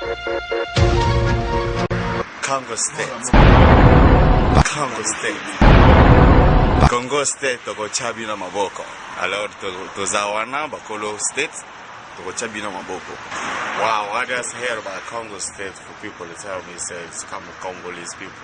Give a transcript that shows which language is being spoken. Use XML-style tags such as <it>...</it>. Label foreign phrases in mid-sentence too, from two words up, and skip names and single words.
<ln>Congo State. Congo State. Congo State toko chabina maboko.</ln> <fr>Alors</fr> <ln>tozawana bakolo State toko chabina maboko.</ln> <en>Wow, I just heard about Congo State for people to tell me say it's come Congolese people.</en>